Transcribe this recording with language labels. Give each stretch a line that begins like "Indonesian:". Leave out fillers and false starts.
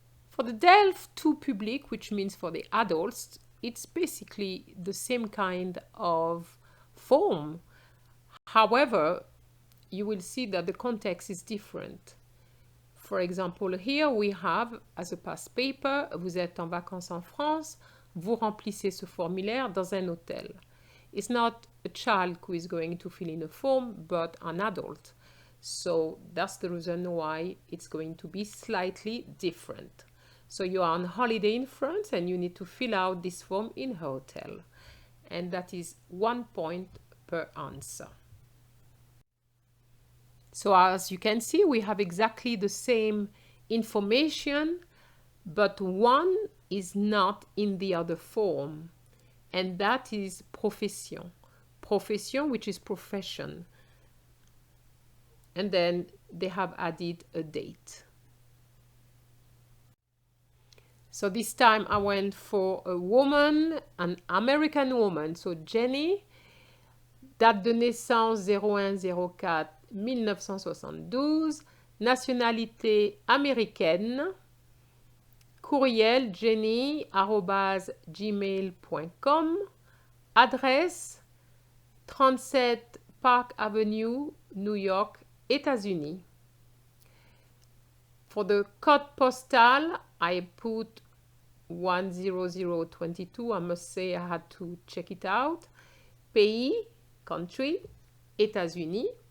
English: For the DELF tout public, which means for the adults, it's basically the same kind of form. However, you will see that the context is different.
French: For example, here we have, as a past paper, vous êtes en vacances en France, vous remplissez ce formulaire dans un hôtel.
English: It's not a child who is going to fill in a form, but an adult. So that's the reason why it's going to be slightly different. So you are on holiday in France and you need to fill out this form in a hotel. And that is 1 point per answer. So as you can see, we have exactly the same information, but one is not in the other form, and that is profession. Profession, which is profession. And then they have added a date. So this time I went for a woman, an American woman.
French: So Jenny, date de naissance 01-04-1972, nationalité américaine, courriel jenny@gmail.com, adresse 37 Park Avenue, New York, États-Unis.
English: For the code postal, I put 10022. I must say I had to check it out.
French: Pays, country, États-Unis.